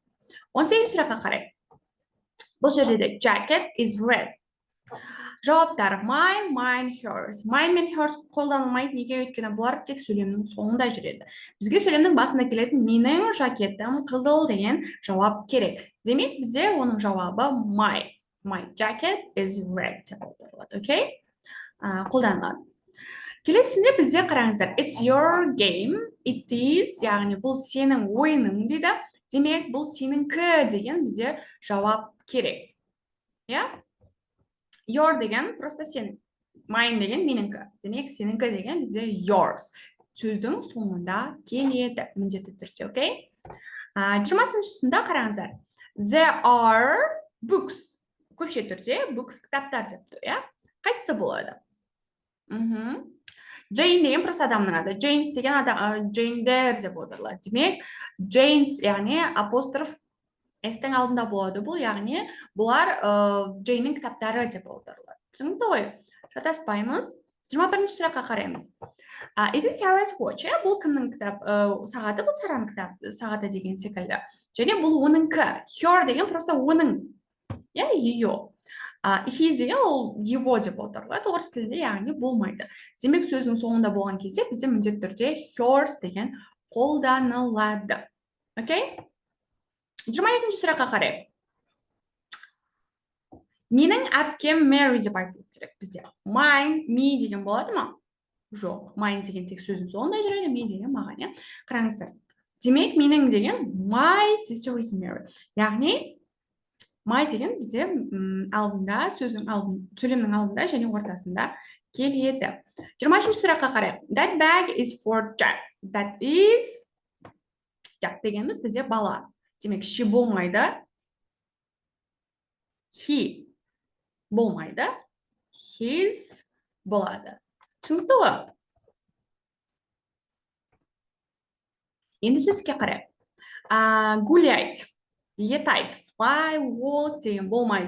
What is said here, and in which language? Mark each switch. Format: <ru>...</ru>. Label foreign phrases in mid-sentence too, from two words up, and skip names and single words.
<kk>18-ші сұраққа қарайық. Бұл жерде</kk> <en>jacket is red. Жауаптар mine, mine, hers.</en> <kk>Mine мен hers қолданылмайды, неге өйткені бұлар тек сөйлемнің соңында жүреді. Бізге сөйлемнің басында келетін менің жакетім қызыл деген жауап керек. Демек, бізде оның жауабы my.</kk> <en>My jacket is red</en> <kk>деп отырылады.</kk> <en>Окей?</en> <kk>Қолданылады. Келесінде бізде қараңыздар.</kk> <en>It's your game. It is,</en> <kk>яғни бұл сенің ойының дейді. Демек, бұл сеніңкі деген бізде жауап керек. Your деген просто сен. Mine деген меніңкі. Демек, сеніңкі деген бізде yours. Сөздің соңында келеді. Міндетті түрде, окей? 20-шысында қараңыздар.</kk> <en>There are books.</en> <kk>Көпше түрде books кітаптар деп тұр, Қайсысы болады? Jane деген просто адамның аты. James деген адам, Jane'дер деп отырылады. Демек, Janes, яғни апостроф S-тің алдында болады бұл, яғни бұлар Джейннің кітаптары деп отырылады. Түсінікті ғой? Шатаспаймыз. 21-ші сұраққа қараймыз.</kk> <en>Is it Sarah's watch?</en> <kk>Бұл кімнің сағаты? Бұл Сараның сағаты деген секілді. Және бұл оныңкі. Her деген просто оның. Ее. His деген ол его деп отырылады. Орыс тілінде яғни болмайды. Демек, сөздің соңында болған кезде бізде міндетті түрде hers деген қолданылады. Окей? 22-ші сұраққа қарайық. Менің әпкем Mary деп айтылып керек бізде.</kk> <en>Mine, me</en> <kk>деген болады ма? Жоқ. Mine деген тек сөздің соңында жүреді, me деген маған, Қараңыздар. Демек, менің деген</kk> <en>my sister is Mary.</en> <kk>Яғни, my деген бізде алдында, сөйлемнің алдында және ортасында келеді. 23-ші сұраққа қарайық.</kk> <en>That bag is for Jack. That is Jack</en> <kk>дегеніміз бізде бала. Демек, she болмайды. He болмайды. His болады. Түсінікті ғой? Енді сөзге қарайық.</kk> <ru>Гуляйт, летайт,</ru> <en>fly, walk</en> <kk>деген болмайды.</kk>